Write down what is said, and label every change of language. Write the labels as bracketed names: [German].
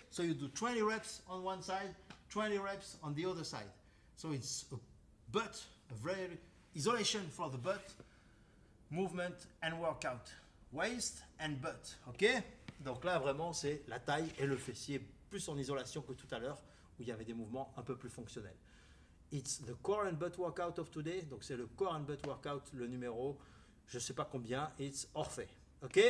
[English] So you do 20 reps on one side, 20 reps on the other side. So it's a butt, a very isolation for the butt, movement and workout. Waist and butt, ok? [French] Donc là, vraiment, c'est la taille et le fessier, plus en isolation que tout à l'heure, où il y avait des mouvements un peu plus fonctionnels. [English] It's the core and butt workout of today. [French] Donc c'est le core and butt workout, le numéro, je ne sais pas combien, it's Orphée, ok?